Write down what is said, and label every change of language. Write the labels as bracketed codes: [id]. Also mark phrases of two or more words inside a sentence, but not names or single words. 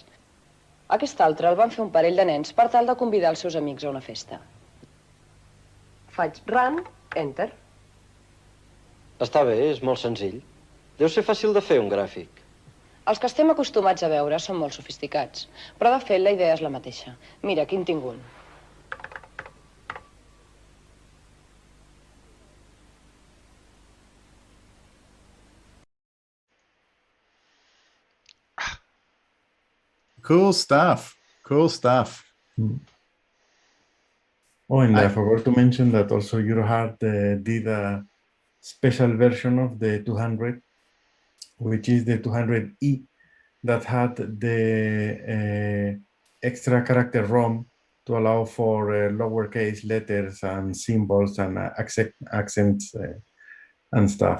[ca] Aquest altre el van fer un parell de nens per tal de convidar els seus amics a una festa. Faig [en] run, enter. [ca] Està bé, és molt senzill. Deu ser fàcil de fer, un gràfic. Els que estem acostumats a veure són molt sofisticats, però de fet la idea és la mateixa. Mira, aquí en tinc un. [en] Cool stuff. Cool stuff. Oh, and I forgot to mention that also Eurohard did a special version of the 200, which is the 200E, that had the extra character ROM to allow for lowercase letters and symbols and accents and stuff.